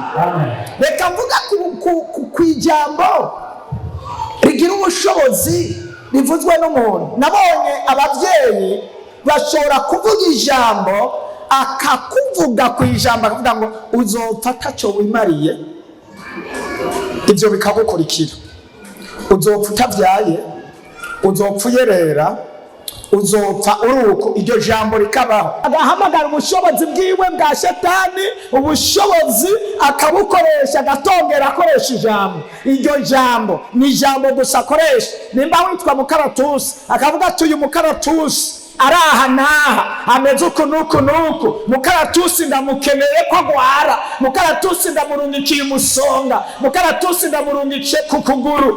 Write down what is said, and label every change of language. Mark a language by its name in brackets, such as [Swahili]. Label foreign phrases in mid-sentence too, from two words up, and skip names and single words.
[Rundi] Reka mvuga ku ijambo rigira ubushobozi rivuzwe n'umuntu. Nabonye ababyeyi bashobora kuvuga ijambo, akakuvuga ku ijambo akavuga ngo uzopfa ntacyo wimariye, ibyo bikagukurikira. Uzopfa utabyaye, uzopfa uyerera, uzopfa uruko. Iryo jambo rikabaho. Agahamagara ubushobozi bwiwe bwa Shetani, ubushobozi akabukoresha, agatongera akoresha ijambo. Iryo jambo ni ijambo gusa akoresha. Nimba witwa Mukaratusi akavuga ati uyu Mukaratusi araha naha ameze uku nuku nuku, Mukaratusi ndamukeneye ko agwara, Mukaratusi ndamurungikiye umusonga, Mukaratusi ndamurungikiye ku kuguru.